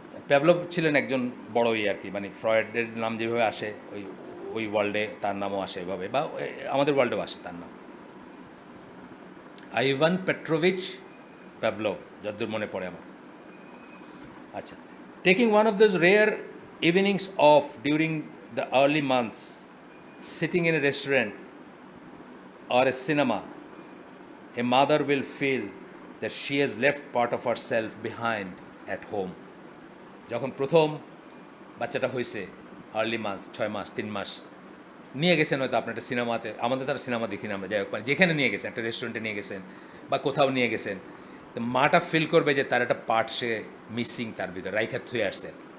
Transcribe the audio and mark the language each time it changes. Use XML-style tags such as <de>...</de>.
<bn>Pavlov ছিলেন একজন বড় আর কি, মানে ফ্রয়েডের নাম যেভাবে আসে ওই ওই ওয়ার্ল্ডে তার নামও আসে এভাবে, বা আমাদের ওয়ার্ল্ডেও আসে তার নাম, আইভান পেট্রোভিচ প্যাভলভ, যতদূর মনে পড়ে আমার।</bn> <en>আচ্ছা, taking one of those rare evenings off during the early months, sitting in a restaurant or a cinema, a mother will feel that she has left part of herself behind at home.</en> <bn>যখন প্রথম বাচ্চাটা হয়েছে, early months, 6 মাস 3 মাস, নিয়ে গেছেন হয়তো আপনার একটা সিনেমাতে, আমাদের তার সিনেমা দেখি না আমরা, যাই হোক, মানে যেখানে নিয়ে গেছেন, একটা রেস্টুরেন্টে নিয়ে গেছেন বা কোথাও নিয়ে গেছেন, তো মাটা ফিল করবে যে তার একটা পার্ট সে মিসিং, তার ভিতরে রাইখা থুয়ে আসছে।</bn>